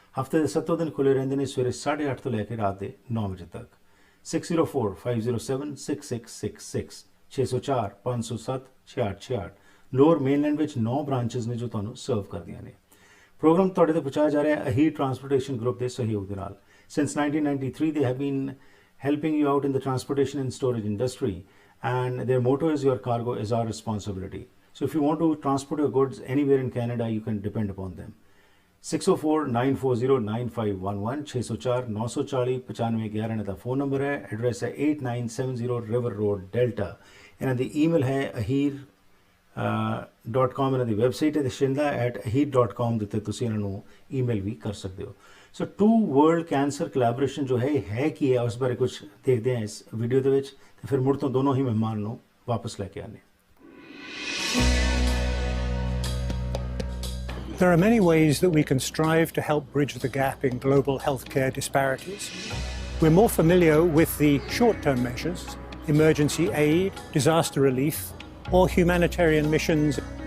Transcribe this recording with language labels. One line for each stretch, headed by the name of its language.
Punjabi: ਹਫਤੇ ਦੇ 7 ਦਿਨ ਖੁੱਲੇ ਰਹਿੰਦੇ ਨੇ, ਸਵੇਰੇ 8:30 ਤੋਂ ਲੈ ਕੇ ਰਾਤ ਦੇ 9 ਵਜੇ ਤੱਕ। 6045076666 604 507 6666। ਲੋਅਰ ਮੇਨਲੈਂਡ ਵਿੱਚ 9 ਬ੍ਰਾਂਚਸ ਨੇ ਜੋ ਤੁਹਾਨੂੰ ਸਰਵ ਕਰਦੀਆਂ ਨੇ। ਪ੍ਰੋਗਰਾਮ ਤੁਹਾਡੇ ਤੇ ਪਹੁੰਚਾਇਆ ਜਾ ਰਿਹਾ ਹੈ ਅਹੀਰ ਟਰਾਂਸਪੋਰਟੇਸ਼ਨ ਗਰੁੱਪ ਦੇ ਸਹਿਯੋਗ ਦੇ ਨਾਲ।
English: Since 1993 they have been helping you out in the transportation and storage industry, and their motto is your cargo is our responsibility. So if you want to transport your goods anywhere in Canada, you can depend upon them.
Punjabi: 604-940-9511 604 940 9511 ਦਾ phone number ਹੈ। Address ਹੈ 8970 river road, delta. ਇਹਨਾਂ ਦੀ email ਹੈ ahir.com, ਇਹਨਾਂ ਦੀ website ਹੈ ਤੇ shinda@ahir.com ਦੇ ਉੱਤੇ ਤੁਸੀਂ ਇਹਨਾਂ ਨੂੰ ਈਮੇਲ ਵੀ ਕਰ ਸਕਦੇ ਹੋ। ਸੋ ਟੂ ਵਰਲਡ ਕੈਂਸਰ ਕੋਲੈਬੋਰੇਸ਼ਨ ਜੋ ਹੈ ਕੀ ਹੈ ਉਸ ਬਾਰੇ ਕੁਝ ਦੇਖਦੇ ਹਾਂ ਇਸ ਵੀਡੀਓ ਦੇ ਵਿੱਚ ਤੇ ਫਿਰ ਮੁੜ ਤੋਂ ਦੋਨੋਂ ਹੀ ਮਹਿਮਾਨ ਨੂੰ ਵਾਪਸ ਲੈ ਕੇ ਆਨੇ।
English: There are many ways that we can strive to help bridge the gap in global healthcare disparities. We're more familiar with the short-term measures, emergency aid, disaster relief, or humanitarian missions.